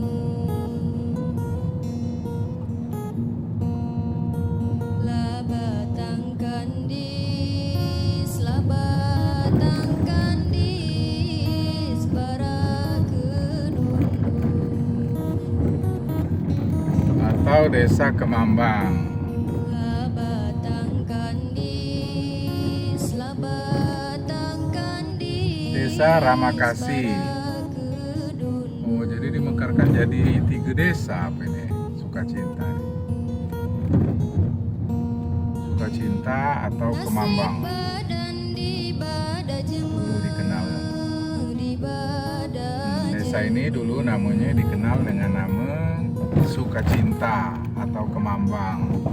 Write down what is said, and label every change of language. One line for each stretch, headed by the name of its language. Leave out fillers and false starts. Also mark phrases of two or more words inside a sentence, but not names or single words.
Indonesian: Labatang kandis, labatang kandis, bara kedundung. Atau Desa Kemambang. Labatang kandis, labatang kandis, Desa Ramakasih. bara kedundung. Oh, jadi dimekarkan jadi 3 desa apa ini? Sukacinta. Sukacinta atau Kemambang. Dulu dikenal. Desa ini dulu namanya dikenal dengan nama Sukacinta atau Kemambang.